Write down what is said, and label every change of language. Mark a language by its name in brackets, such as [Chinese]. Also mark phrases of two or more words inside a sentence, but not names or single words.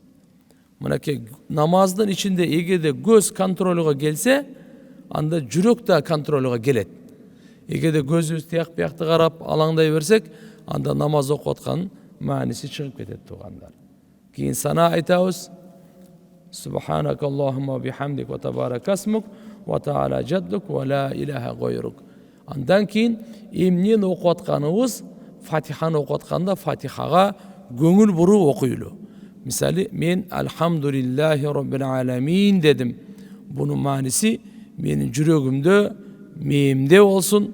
[Kyrgyz] Мынакей намаздын ичинде эгерде көз контролуга келсе, анда жүрөк да контролуга келет. Эгерде көзүбүз тияк биякты карап алаңдай берсек, анда намаз окуп аткан мааниси чыгып кетет туугандар. Кийин сана айтабыз. [Arabic] سبحانك اللهم وبحمدك وتبارك اسمك وتعالى جدك ولا إله غيرك. [Kyrgyz] Андан кийин эмнени окуп атканыбыз, Фатиханы окуп атканда Фатихага көңүл буруп окуйлу. Мисалы, мен [Arabic] الحمد لله رب العالمين [Kyrgyz] дедим. [Turkish] Bunun manisi [Kyrgyz] менин жүрөгүмдө, мээмде болсун.